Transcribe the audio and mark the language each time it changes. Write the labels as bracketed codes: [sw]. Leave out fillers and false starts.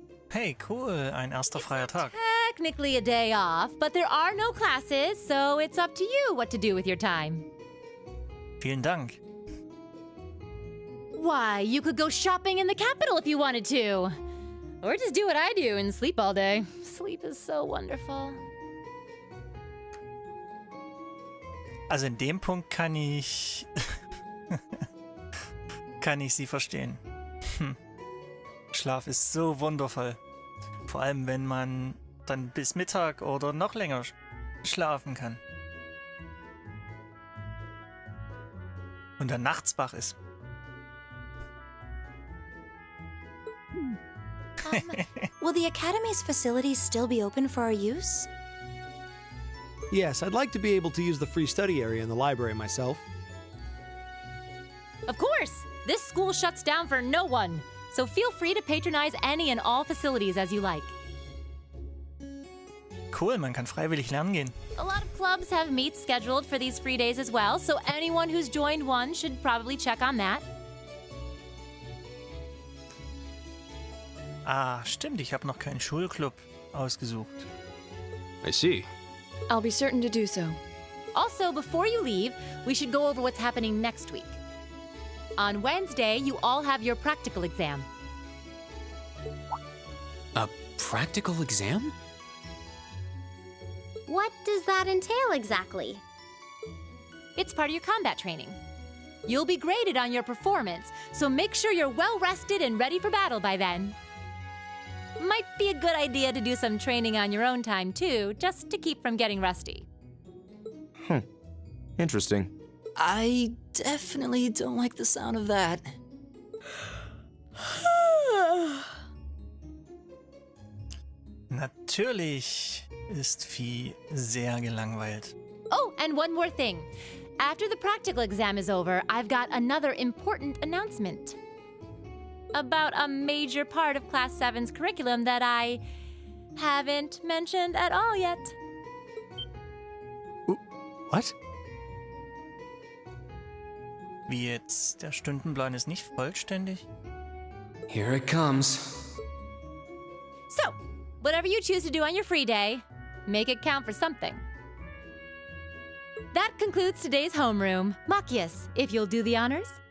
[de] Hey, cool, ein erster freier Tag. [en] Technically a day off, but there are no classes, so it's up to you what to do with your time. [de] Vielen Dank. [en] Why, you could go shopping in the capital if you wanted to. Or just do what I do and sleep all day. Sleep is so wonderful. [de] Also in dem Punkt kann ich Sie verstehen. Schlaf ist so wundervoll. Vor allem, wenn man dann bis Mittag oder noch länger schlafen kann. Und dann nachts wach ist. [en] Will the Academy's facilities still be open for our use? Yes, I'd like to be able to use the free study area in the library myself. Of course! This school shuts down for no one, so feel free to patronize any and all facilities as you like. [de] Cool, man kann freiwillig lernen gehen. [en] A lot of clubs have meets scheduled for these free days as well, so anyone who's joined one should probably check on that. [de] Ah, stimmt, ich habe noch keinen Schulclub ausgesucht. [en] I see. I'll be certain to do so. Also, before you leave, we should go over what's happening next week. On Wednesday, you all have your practical exam. A practical exam? What does that entail exactly? It's part of your combat training. You'll be graded on your performance, so make sure you're well rested and ready for battle by then. Might be a good idea to do some training on your own time too, just to keep from getting rusty. Interesting. I definitely don't like the sound of that. [de] Natürlich ist Vieh sehr gelangweilt. [en] Oh, and one more thing. After the practical exam is over, I've got another important announcement. About a major part of Class 7's curriculum that I haven't mentioned at all yet. What? [de] Wie jetzt? Der Stundenplan ist nicht vollständig? [en] Here it comes. So, whatever you choose to do on your free day, make it count for something. That concludes today's homeroom. Machias, if you'll do the honors.